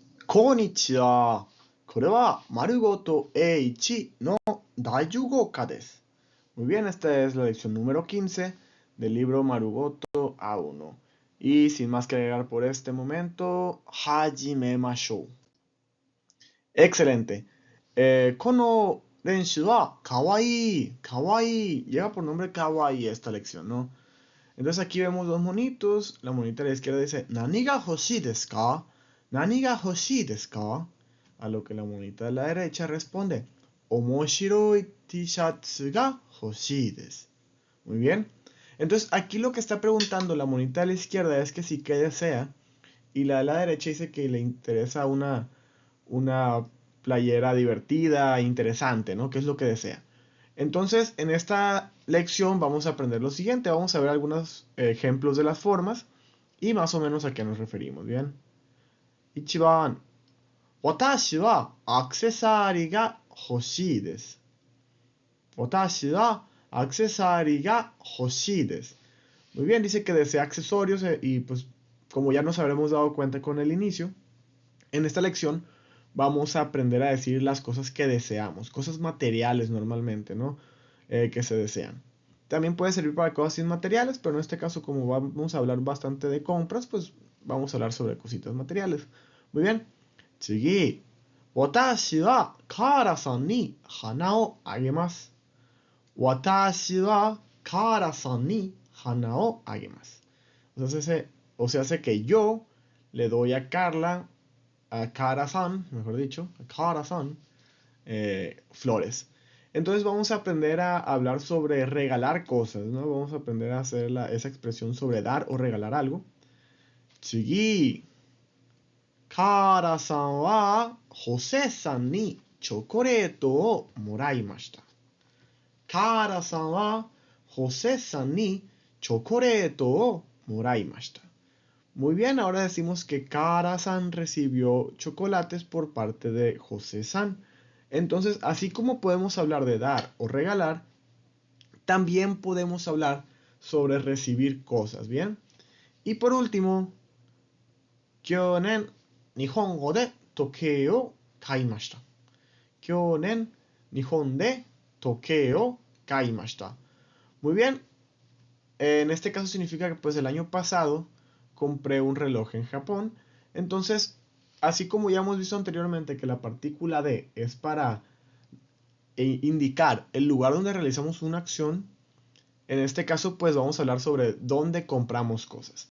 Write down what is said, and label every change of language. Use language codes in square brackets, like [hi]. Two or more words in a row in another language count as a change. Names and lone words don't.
[ja] Konnichiwa. これは丸ごと A1 の大受語化です。 [es] Muy bien, esta es la lección número 15 del libro Marugoto A1. Y sin más que agregar por este momento, hajimemashou. Excelente. [ja] この練習はかわいい. Kawaii. [es] Lleva por nombre kawaii esta lección, ¿no? Entonces aquí vemos dos monitos. La monita de la izquierda dice, [ja] 何が欲しいですか？何が欲しいですか? [es] A lo que la monita de la derecha responde, [ja] 面白いTシャツが欲しいです. [es] Muy bien. Entonces aquí lo que está preguntando la monita de la izquierda es que si qué desea. Y la de la derecha dice que le interesa una playera divertida, interesante, ¿no? ¿Qué es lo que desea? Entonces, en esta lección vamos a aprender lo siguiente. Vamos a ver algunos ejemplos de las formas y más o menos a qué nos referimos, ¿bien? [ja] 一番、私はアクセサリーが欲しいです. 私はアクセサリーが欲しいです. [es] Muy bien, dice que desea accesorios y pues como ya nos habremos dado cuenta con el inicio, en esta lección vamos a aprender a decir las cosas que deseamos, cosas materiales normalmente, ¿no? Que se desean. También puede servir para cosas inmateriales, pero en este caso, como vamos a hablar bastante de compras, pues vamos a hablar sobre cositas materiales. Muy bien. [ja] 次。私はカラさんに花をあげます. 私はカラさんに花をあげます. [es] O sea, hace que yo le doy a Carla, a Kara-san, mejor dicho, a Kara-san, flores. Entonces vamos a aprender a hablar sobre regalar cosas, ¿no? Vamos a aprender a hacer esa expresión sobre dar o regalar algo. [ja] Tsugi. カラさんはホセさんにチョコレートをもらいました. カラさんはホセさんにチョコレートをもらいました. [es] Muy bien, ahora decimos que Kara-san recibió chocolates por parte de Jose-san. Entonces, así como podemos hablar de dar o regalar, también podemos hablar sobre recibir cosas, ¿bien? Y por último, [ja] 去年日本語で時計を買いました. 去年日本で時計を買いました. [es] Muy bien, en este caso significa que pues el año pasado compré un reloj en Japón. Entonces, así como ya hemos visto anteriormente que la partícula de es para indicar el lugar donde realizamos una acción, en este caso pues vamos a hablar sobre dónde compramos cosas.